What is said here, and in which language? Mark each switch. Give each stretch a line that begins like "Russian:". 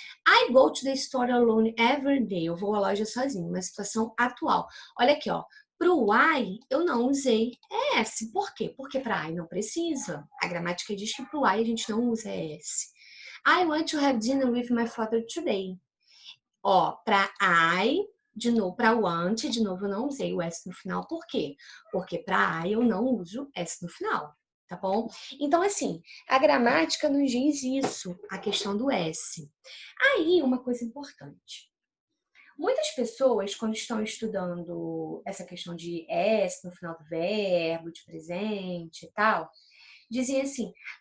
English: I go to the store alone every day.
Portuguese: Eu vou à loja sozinho, uma situação atual. Olha aqui, ó. Pro I, eu não usei S. Por quê? Porque para I não precisa. A gramática diz que pro I a gente não usa S.
English: I want to have dinner with my father today.
Portuguese: Ó, para I, de novo, para want, de novo, eu não usei o S no final. Por quê? Porque para I eu não uso S no final, tá bom? Então, assim, a gramática nos diz isso, a questão do S. Aí, uma coisa importante. Muitas pessoas, quando estão estudando essa questão de S no final do verbo, de presente e tal, dizem assim,